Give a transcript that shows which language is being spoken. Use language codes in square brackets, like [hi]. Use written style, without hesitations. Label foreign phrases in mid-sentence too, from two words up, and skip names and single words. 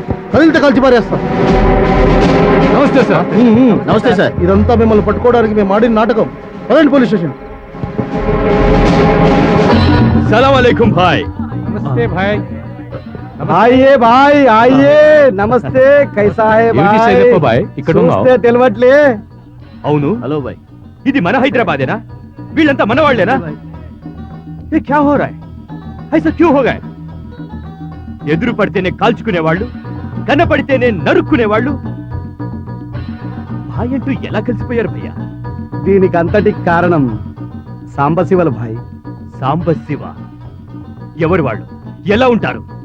[te] కదిలితే కలిసి పారేస్తాం. నమస్తే సార్. నమస్తే సార్. ఇదంతా మిమ్మల్ని పట్టుకోవడానికి మేము ఆడిన నాటకం. పదండి పోలీస్ స్టేషన్. సలాం అలైకుం భాయ్. [hi] नमस्ते भाई. आइए भाई आइए. नमस्ते. कैसा है [te] భాయ్ ఇక్కడ ఉన్నావు? తెలవట్లే. అవును. హలో భాయ్. ఇది మన హైదరాబాదేనా? వీళ్ళంతా మన వాళ్ళేనా? [hi] ये क्या हो रहा है? ऐसा क्यों हो गया? [te] ఎదురు పడితేనే కాల్చుకునేవాళ్ళు, కన్నపడితేనే నరుక్కునేవాళ్ళు భాయ్ అంటూ ఎలా కలిసిపోయారు భయ్యా? దీనికి అంతటి కారణం సాంబశివల భాయ్. సాంబశివ ఎవరు వాళ్ళు? ఎలా ఉంటారు?